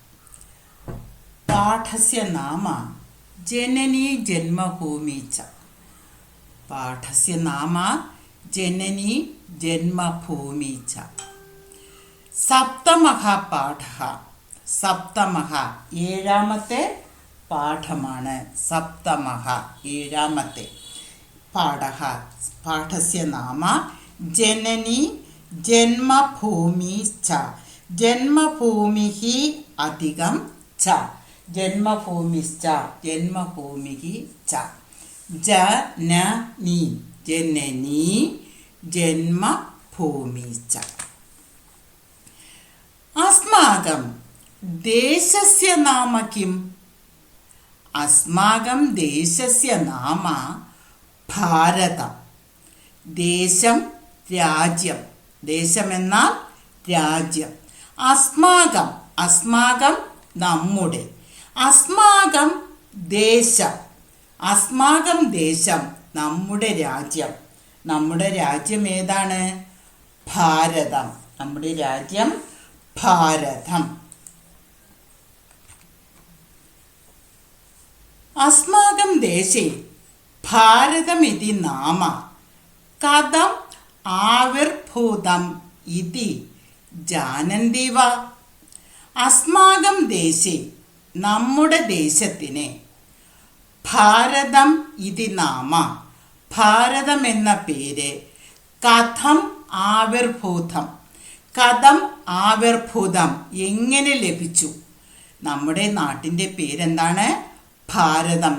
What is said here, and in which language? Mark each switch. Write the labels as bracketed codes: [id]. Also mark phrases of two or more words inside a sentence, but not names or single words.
[sa] पाठस्य नाम जननी जन्मभूमि च। पाठस्य नाम जननी जन्मभूमि च। सप्तमः पाठः, सप्तमः [ml] ഏഴാമത്തെ പാഠമാണ്. സപ്തമഃ ഏഴാമത്തെ പാഠः. [sa] പാഠस्य നാമ ജനനി ജന്മഭൂമി ച. ജന്മഭൂമിഃ അധികം ച. ജന്മഭൂമിശ്ച ജന്മഭൂമിഃ ച. ജനനി ജനനി ജന്മഭൂമി ച. अस्माकं देशस्य नाम किम्? अस्माकं देशस्य नाम भारतम्. [ml] ദേശം രാജ്യം. ദേശമെന്നാൽ രാജ്യം. [sa] അസ്മാകം അസ്മാകം നമ്മുടെ. അസ്മാകം ദേശം അസ്മാകം ദേശം [ml] നമ്മുടെ രാജ്യം. നമ്മുടെ രാജ്യം ഏതാണ്? ഭാരതം. നമ്മുടെ രാജ്യം ഭാരതം. [sa] अस्माकं देशे भारतमिति नाम कथम् आविर्भूतम् इति जानन्ति वा? अस्माकं देशे [ml] നമ്മുടെ ദേശത്തിന് ഭാരതം [sa] ഇതി നാമ [ml] ഭാരതം എന്ന പേര് [sa] കഥം ആവിർഭൂതം കഥം ആവിർഭൂതം [ml] എങ്ങനെ ലഭിച്ചു? നമ്മുടെ നാട്ടിൻ്റെ പേരെന്താണ്? ഭാരതം.